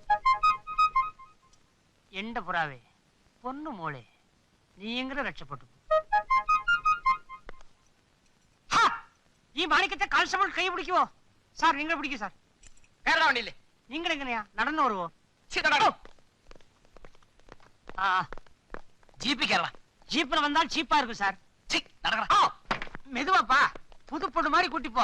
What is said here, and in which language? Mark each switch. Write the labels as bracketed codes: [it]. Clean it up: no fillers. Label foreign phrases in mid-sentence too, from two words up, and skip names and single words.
[ml] എന്റെ പുറാവേ, പൊന്നു മോളെ, നീ എങ്ങനെ രക്ഷപ്പെട്ടു? ഈ മാണിക്കത്തെ കാൽസമൾ കൈ പിടിക്കുവോ? സാർ നിങ്ങൾ പിടിക്കൂ സാർ. കേരള വണ്ടിയില്ലേ? നിങ്ങൾ എങ്ങനെയാ നടന്നു വരുവോ? [ta] ஜிபி கேரளா. ஜீப்ல வந்தால் சீப்பா இருக்கும் சார். மெதுவாப்பா, புது பொண்ணு மாதிரி கூட்டிப்போ.